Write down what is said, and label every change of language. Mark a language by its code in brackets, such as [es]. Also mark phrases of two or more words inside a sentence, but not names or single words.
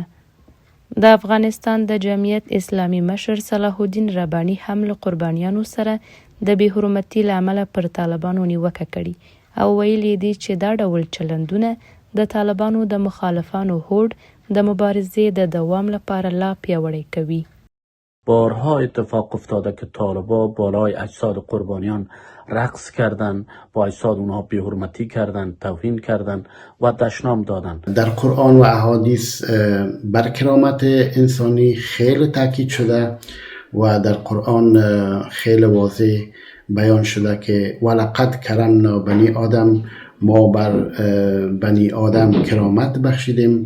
[ps] د افغانستان د جمعیت اسلامي مشر صلاح الدین رباني هم له قربانیانو سره د بې حرمتي له امله پر طالبانو نیوکه کړې او ویلي دي چې دا ډول چلندونه د طالبانو د مخالفانو هوډ د مبارزې د دوام لپاره لا پیاوړی کوي. [fa] بارها اتفاق افتاده که طالبا بالای اجساد قربانیان رقص کردن، با اجساد اونها بی‌حرمتی کردن، توهین کردن و دشنام دادن. در قرآن و احادیث بر کرامت انسانی خیلی تاکید شده و در قرآن خیلی واضح بیان شده که [ar] ولقد کرمنا بنی آدم، [fa] ما بر بنی آدم کرامت بخشیدیم.